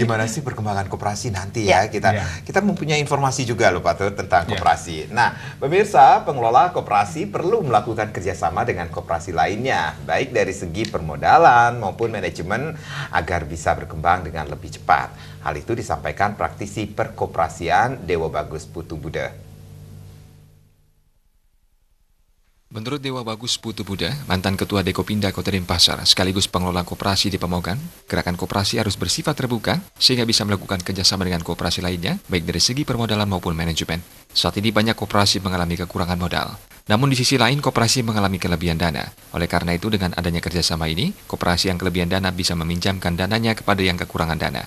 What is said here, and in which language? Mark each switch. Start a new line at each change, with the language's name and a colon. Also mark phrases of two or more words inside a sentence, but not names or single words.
Indonesian: Gimana sih perkembangan koperasi nanti ya? Kita mempunyai informasi juga loh Pak Tut tentang koperasi. Nah, pemirsa, pengelola koperasi perlu melakukan kerjasama dengan koperasi lainnya, baik dari segi permodalan maupun manajemen agar bisa berkembang dengan lebih cepat. Hal itu disampaikan praktisi perkoperasian Dewa Bagus Putu Buda. Menurut Dewa Bagus Putu Buda, mantan Ketua Dekopinda Kota Denpasar sekaligus pengelola koperasi di Pemogan, gerakan koperasi harus bersifat terbuka sehingga bisa melakukan kerjasama dengan koperasi lainnya, baik dari segi permodalan maupun manajemen. Saat ini banyak koperasi mengalami kekurangan modal. Namun di sisi lain, koperasi mengalami kelebihan dana. Oleh karena itu, dengan adanya kerjasama ini, koperasi yang kelebihan dana bisa meminjamkan dananya kepada yang kekurangan dana.